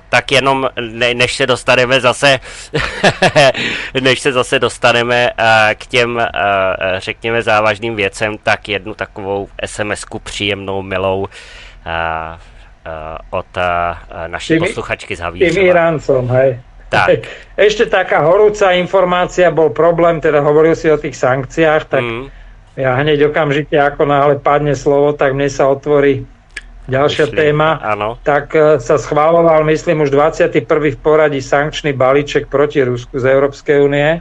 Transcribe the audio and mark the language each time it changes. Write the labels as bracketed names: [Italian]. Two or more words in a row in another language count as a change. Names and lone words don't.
[Czech] Tak jenom, než se dostaneme zase dostaneme k těm, řekněme, závažným věcem, tak jednu takovou SMS-ku příjemnou, milou od naší posluchačky z Havířova. [Slovak] Tým Iráncom, hej. Tak. Ešte taká horúca informácia, bol problém, teda hovoril si o tých sankciách, tak ja hneď okamžite, ako náhle padne slovo, tak mne sa otvorí ďalšia téma. Áno. Tak sa schváloval, myslím, už 21. v poradí sankčný balíček proti Rusku z Európskej únie.